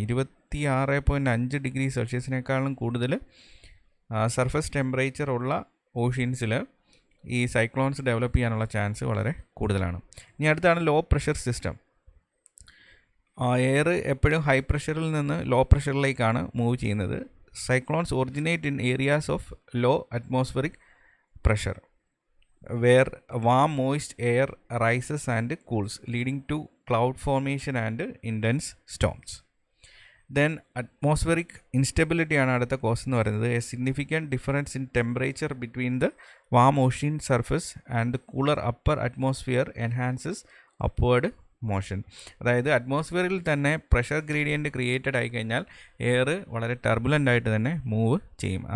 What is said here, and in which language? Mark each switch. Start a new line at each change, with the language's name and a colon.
Malayalam: 26.5 degree സെൽഷ്യസിനേക്കാളും കൂടുതൽ surface temperature ഉള്ള ഓഷ്യൻസിൽ ഈ സൈക്ലോൺസ് ഡെവലപ്പ് ചെയ്യാനുള്ള ചാൻസ് വളരെ കൂടുതലാണ്. ഇനി അടുത്താണ് ലോ പ്രഷർ സിസ്റ്റം. എയർ എപ്പോഴും ഹൈ പ്രഷറിൽ നിന്ന് ലോ പ്രഷറിലേക്കാണ് മൂവ് ചെയ്യുന്നത്.
English: Cyclones originate in areas of low atmospheric pressure where warm moist air rises and cools, leading to cloud formation and intense storms. Then atmospheric instability
Malayalam: ആണ് അടുത്ത cos എന്ന് പറയുന്നത്.
English: A significant difference in temperature between the warm ocean surface and the cooler upper atmosphere enhances upward motion.
Malayalam: അതായത് അറ്റ്മോസ്ഫിയറിൽ തന്നെ pressure gradient created ആയി കഴിഞ്ഞാൽ air വളരെ turbulent ആയിട്ട് തന്നെ മൂവ് ചെയ്യും.